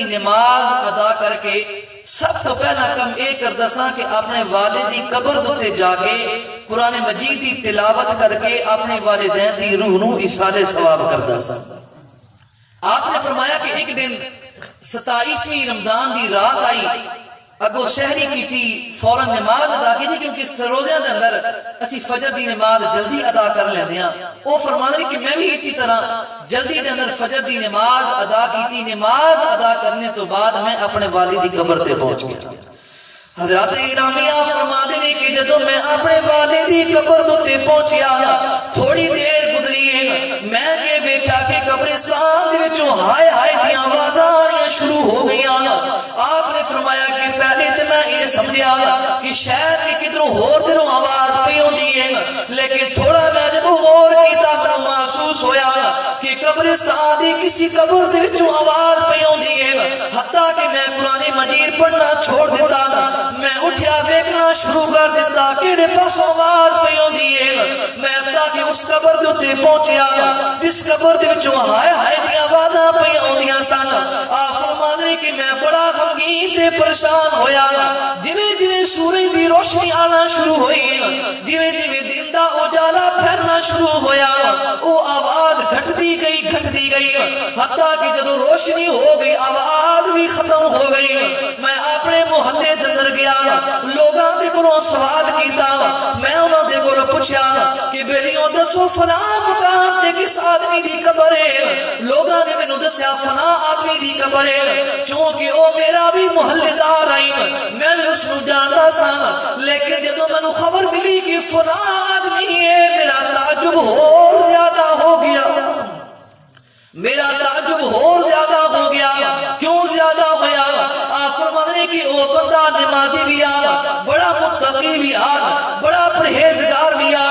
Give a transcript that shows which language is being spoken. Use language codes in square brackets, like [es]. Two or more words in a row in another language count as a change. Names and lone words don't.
[pa] نماز ادا کر کے سب تو پہلا کم ایک کردا سا کہ اپنے والد دی قبر تے جا کے قرآن مجید دی تلاوت کر کے اپنے والدین دی روح نو ایصال ثواب کردا سا آپ نے فرمایا کہ ایک دن 27ویں رمضان دی رات آئی اگو شہری کیتی فوراً نماز ادا کی کیونکہ اس روزے دے اندر اسی فجر دی نماز جلدی ادا کر لیندے ہاں. او فرما رہے کہ میں بھی اسی طرح جلدی دے اندر فجر دی نماز ادا کیتی. نماز ادا کرنے تو بعد میں اپنے والد دی قبر تے پہنچ گیا. حضرات گرامی آپ فرما دے نے کہ جدوں میں اپنے والد دی قبر تے پہنچیا تھوڑی دیر گزری میں کہ بیٹا کہ قبرستان دے وچوں ہائے ہائے دی آوازاں آنیاں شروع ہو گئیاں. آپ نے فرمایا کہ پہلے تے میں یہ سمجھیا کہ شاید کہ کدھروں ہور دلوں آواز پئی ہوندی ہے, لیکن تھوڑا میں جدوں غور کیتا تو محسوس ہویا کہ قبرستان دی کسی قبر دے وچوں آواز پئی ہوندی ہے. حتیٰ کہ میں قرآن مجید پڑھنا چھوڑ دیتا, میں اٹھیا دیکھنا شروع کر دیتا کیڑے پاسوں آواز پئی ہوندی ہے. میں حتیٰ کہ اس قبر دے تے پہنچیا جس قبر دے وچوں ہائے ہائے دی آوازاں پئی ہوندیاں سن. آپ فرماندے کہ میں بڑا غمگین تے پریشان ہویا. جویں جویں سورج دی روشنی آنا شروع ہوئی, جویں جویں دن دا اجالا پھیرنا شروع ہویا, وہ آواز گھٹتی گئی حتیٰ کہ جدوں روشنی ہو گئی آواز بھی ختم ہو گئی. میں اپنے محلے دے اندر گیا, لوگاں دے کولوں سوال کیتا, میں انہاں دے کولوں پوچھیا کہ بیلیوں دسو فلاں مقام تے کس آدمی دی قبر ہے. لوگاں نے مینوں دسیا فلاں آدمی دی قبر ہے, کیونکہ او میرا بھی محلے دار آئی, میں بھی اس نوں جاندا سا. لیکن جدوں مینوں خبر ملی کہ فلاں آدمی ہے, میرا تعجب اور زیادہ ہو گیا. میرا تعجب اور زیادہ ہو گیا. کیوں زیادہ ہویا؟ آپ فرماتے ہیں کہ وہ بندہ نمازی بھی آ, بڑا متقی بھی آ, بڑا پرہیزگار بھی آ.